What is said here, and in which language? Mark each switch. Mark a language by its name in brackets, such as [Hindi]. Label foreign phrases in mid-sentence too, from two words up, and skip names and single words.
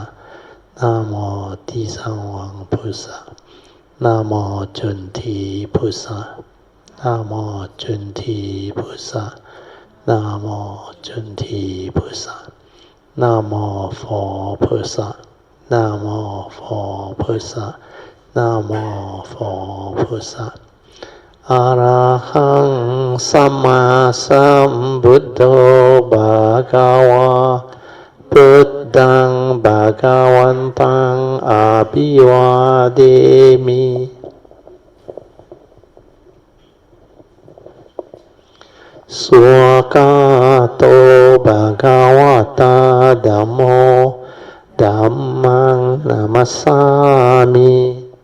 [Chinese] Namo 地藏王菩萨 Namo 准提菩萨 Namo 准提菩萨 Namo 准提菩萨 Namo 佛菩萨 Namo 佛菩萨 Namo 佛菩萨 [Pali] Arahang Sama Sambuddho Bhagava Buddhang Bhagavantang Abhivademi Swakato Bhagavata Dhammo Dhammang Namasami